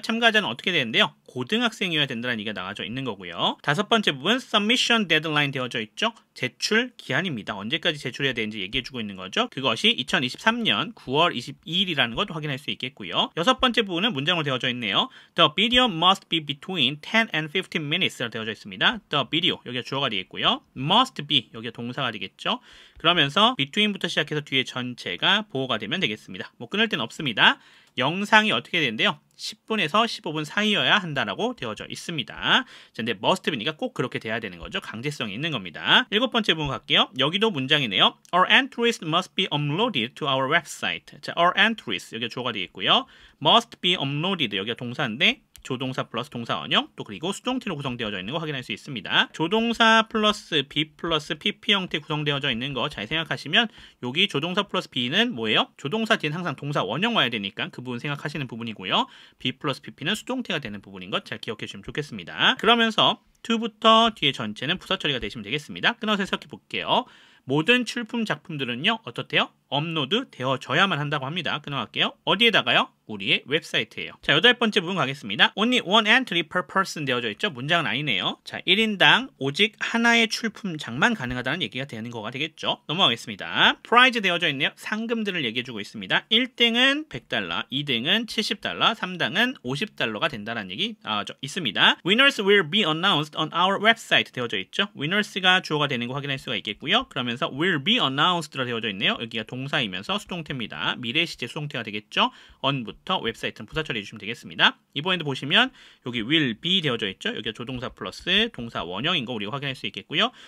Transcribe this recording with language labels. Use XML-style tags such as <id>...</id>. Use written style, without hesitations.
<ko>참가자는 어떻게 되는데요? 고등학생이어야 된다는 얘기가 나와져 있는 거고요. 다섯 번째 부분</ko> <en>submission deadline</en> <ko>되어져 있죠? 제출 기한입니다. 언제까지 제출해야 되는지 얘기해주고 있는 거죠. 그것이 2023년 9월 22일이라는 것 확인할 수 있겠고요. 여섯 번째 부분은 문장으로 되어져 있네요.</ko> <en>The video must be between 10 and 15 minutes로</en> <ko>되어져 있습니다.</ko> <en>The video</en> <ko>여기가 주어가 되겠고요.</ko> <en>must be</en> <ko>여기가 동사가 되겠죠. 그러면서 between부터 시작해서 뒤에 전체가 보호가 되면 되겠습니다. 뭐 끊을 데는 없습니다. 영상이 어떻게 되는데요? 10분에서 15분 사이여야 한다라고 되어져 있습니다. 자, 근데 must be니까 꼭 그렇게 돼야 되는 거죠. 강제성이 있는 겁니다. 일곱 번째 부분 갈게요. 여기도 문장이네요.</ko> <en>Our entries must be uploaded to our website.</en> <ko>자,</ko> <en>our entries</en> <ko>여기가 주어가 되겠고요.</ko> <en>must be uploaded</en> <ko>여기가 동사인데 조동사 플러스 동사 원형, 또 그리고 수동태로 구성되어져 있는 거 확인할 수 있습니다. 조동사 플러스 be 플러스 pp 형태 구성되어져 있는 거 잘 생각하시면 여기 조동사 플러스 be는 뭐예요? 조동사 뒤에는 항상 동사 원형 와야 되니까 그 부분 생각하시는 부분이고요. be 플러스 pp는 수동태가 되는 부분인 것 잘 기억해 주시면 좋겠습니다. 그러면서 to부터 뒤에 전체는 부사 처리가 되시면 되겠습니다. 끊어서 해석해 볼게요. 모든 출품 작품들은요, 어떻대요? 업로드 되어져야만 한다고 합니다. 끊어갈게요. 어디에다가요? 우리의 웹사이트예요. 자, 여덟 번째 부분 가겠습니다.</ko> <en>Only one entry per person</en> <ko>되어져 있죠? 문장은 아니네요. 자, 1인당 오직 하나의 출품작만 가능하다는 얘기가 되는 거가 되겠죠? 넘어가겠습니다. 프라이즈 되어져 있네요. 상금들을 얘기해주고 있습니다. 1등은 100달러, 2등은 70달러, 3등은 50달러가 된다는 얘기 나와져 있습니다.</ko> <en>Winners will be announced on our website</en> <ko>되어져 있죠? winners가 주어가 되는 거 확인할 수가 있겠고요. 그러면서</ko> <en>will be announced</en> <ko>라 되어져 있네요. 여기가 동사이면서 수동태입니다. 미래 시제 수동태가 되겠죠? on부터 웹사이트는 부사 처리해 주시면 되겠습니다. 이번에도 보시면 여기</ko> <en>will be</en> <ko>되어져 있죠? 여기가 조동사 플러스 동사 원형인 거 우리가 확인할 수 있겠고요.</ko>